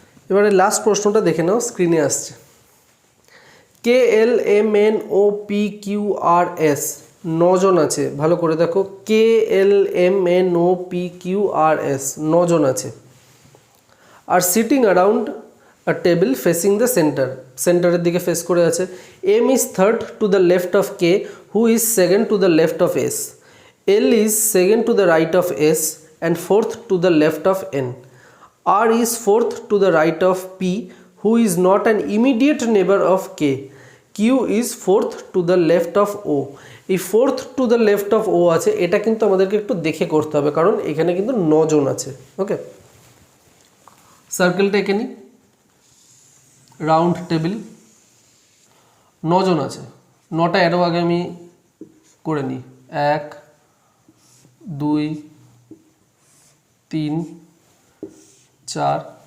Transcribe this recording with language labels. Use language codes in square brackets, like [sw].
[bn] এবারে লাস্ট প্রশ্নটা দেখে নাও, স্ক্রিনে আসছে। KLMNOPQRS 9 জন আছে, ভালো করে দেখো, KLMNOPQRS 9 জন আছে, [en] আর sitting around a table facing the centre, [bn] সেন্টারের দিকে ফেস করে আছে। [en] M is third to the left of K, who is second to the left of S. L is second to the right of S and fourth to the left of N. R is fourth to the right of P, who is not an immediate neighbor of K. Q is fourth to the left of O. [bn] এই [en] fourth to the left of O [bn] আছে, এটা কিন্তু আমাদেরকে একটু দেখে করতে হবে, কারণ এখানে কিন্তু 9 জন আছে। ওকে, সার্কেলটা এঁকে নিই, রাউন্ড টেবিল, 9 জন আছে, 9টা অ্যারো আগে আমি করে নিই, 1 2 3 4